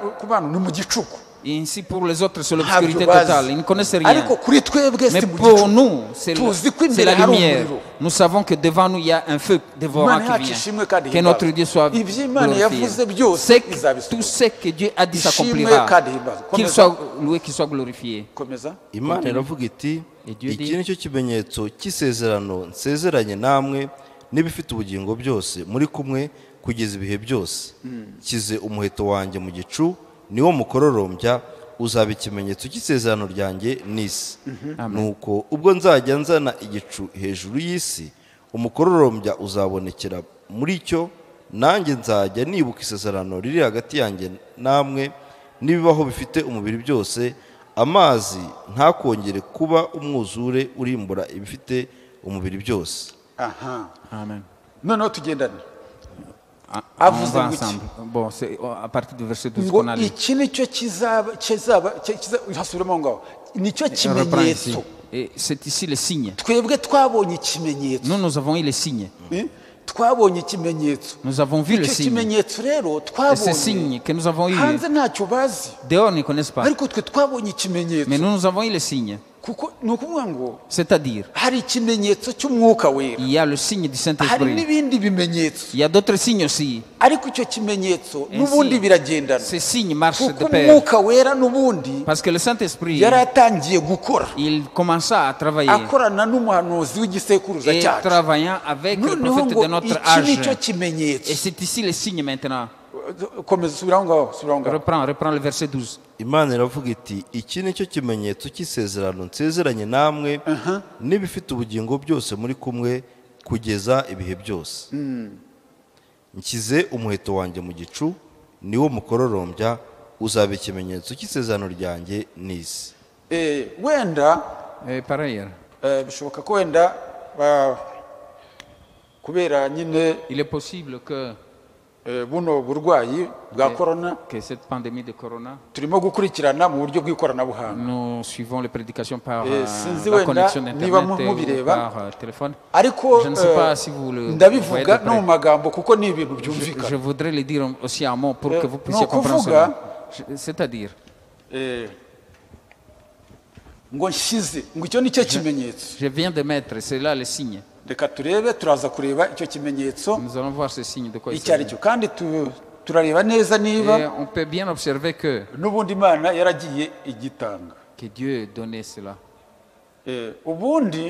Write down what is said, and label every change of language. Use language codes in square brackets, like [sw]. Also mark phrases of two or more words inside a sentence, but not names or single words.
[fr] Et ainsi pour les autres, c'est l'obscurité totale. Ils ne connaissent rien. Mais pour nous, c'est la lumière. Nous savons que devant nous, il y a un feu dévorant qui vient. Que notre Dieu soit glorifié. Tout ce que Dieu a dit s'accomplira. Qu'il soit loué, qu'il soit glorifié. [rw] Imana iravuga iti iki nicyo kimenyetso cy'isezerano nsezeranye namwe n'ibifite ubugingo byose muri kumwe kugeza ibihe byose kize umuheto wanjye mu gicu niwo mukororombya uzaba ikimenyetso cy'isezerano ryanjye n'isi nuko ubwo nzajya nzana igicu hejuru y'isi umukororombya uzabonekera muri cyo nanjye nzajya nibuka isezerano riri hagati yanjye namwe n'ibibaho bifite umubiri byose amazi ntakongere kuba umwuzure urimbura ibifite umubiri byose. Amen. Noneho tugendane. [fr] Avuze bon, c'est à partir du verset 12 qu'on a lu. [rw] Iki nicyo kizaba hasubiramo ngaho. Nicyo kimenyetso. [fr] Et c'est ici le signe. [rw] Twebwe twabonye ikimenyetso. [fr] Nous avons eu le signe. [rw] Twabonye ikimenyetso. [fr] Nous avons vu le signe. [rw] Ikimenyetso rero twabonye. [fr] Ce signe que nous avons eu. [rw] Hanze ntacyo bazi. [fr] Dehors ne connaissent pas. [rw] Ariko twe twabonye ikimenyetso. [fr] Mais nous avons eu le signe. C'est-à-dire, il y a le signe du Saint-Esprit. Il y a d'autres signes aussi. Ces signes marchent de pair. Parce que le Saint-Esprit, il commença à travailler. Et travaillant avec le prophète de notre âge. Et c'est ici le signe maintenant. Reprends le verset 12. [rw] Imana iravuga iti iki nicyo kimenyetso cy'isezerano nsezeranye namwe n'ibifite ubugingo byose muri kumwe kugeza ibihe byose. Nkize umuheto wanjye mu gicu niwo mukororombya uzaba ikimenyetso cy'isezerano ryanjye n'isi. Wenda [fr] pareil. [rw] Bishoboka ko wenda kubera nyine [fr] il est possible que [rw] buno burwayi bwa corona [fr] que cette pandémie de corona [rw] turimo gukurikirana mu buryo bw'ikoranabuhanga. [fr] Nous suivons les prédications par la connexion d'internet ou par téléphone. [rw] Ariko [fr] je ne sais pas si vous le [rw] ndabivuga no mu magambo kuko ni ibintu byumvikana. [fr] Je voudrais le dire aussi en mots pour que vous puissiez comprendre cela. C'est-à-dire [rw] ngo nshyize ngo icyo nicyo kimenyetso. [fr] Je viens de mettre, c'est là le signe. [rw] Reka turebe turaza kureba icyo kimenyetso. [fr] Nous allons voir ce signe de quoi il [rw] icyo ari cyo kandi turareba neza niba [fr] Et on peut bien observer que [rw] n'ubundi Imana yaragiye igitanga. [fr] Que Dieu donnait cela. [rw] Ubundi